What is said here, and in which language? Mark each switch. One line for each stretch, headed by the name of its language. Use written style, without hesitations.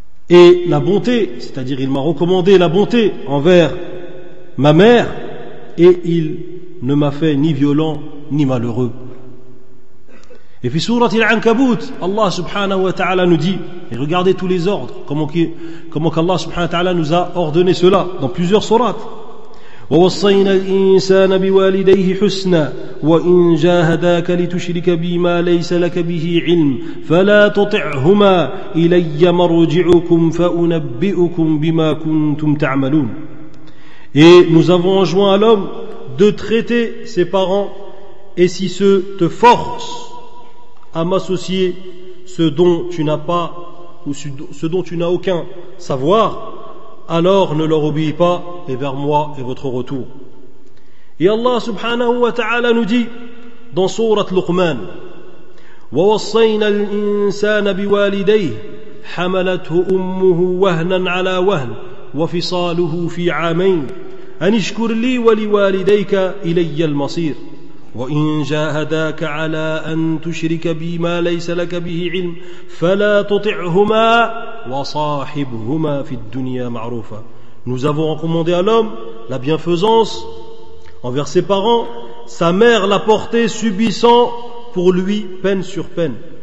French: Et la bonté, c'est-à-dire il m'a recommandé la bonté envers ma mère, et il ne m'a fait ni violent ni malheureux. Et puis sourat Al-Ankabut, Allah subhanahu wa ta'ala nous dit, et regardez tous les ordres, comment qu'Allah subhanahu wa ta'ala nous a ordonné cela dans plusieurs sourates.
Arabic: ووصينا الإنسان بوالديه حسنا وإن جاهداك لتشرك بي ما ليس لك به علم فلا تطعهما إلي مرجعكم فأنبئكم بما كنتم تعملون.
French: Et nous avons enjoint à l'homme de traiter ses parents, et si ceux te forcent à m'associer ce dont tu n'as pas ou ce dont tu n'as aucun savoir, alors ne leur obéis pas, et vers moi est votre retour. Et Allah subhanahu wa ta'ala nous dit dans sourate Luqman,
Arabic: وَوَصَّيْنَا الْإِنسَانَ بِوَالِدَيْهِ حَمَلَتْهُ أُمُّهُ وَهْنًا عَلَى وَهْنٍ وَفِصَالُهُ فِي عَامَيْنِ أَنِ اشْكُرْ لِي وَلِوَالِدَيْكَ إِلَيَّ الْمَصِيرُ وَإِنْ جَاهَدَاكَ عَلَىٰ أَنْ تُشْرِكَ بِي مَا لَيْسَ لَكَ بِهِ عِلْمٌ فَلَا تُطِعْهُمَا وَصَاحِبْهُمَا فِي الدُّنْيَا مَعْرُوفًا.
French: Nous avons recommandé à l'homme la bienfaisance envers ses parents. Sa mère l'a porté subissant pour lui peine sur peine.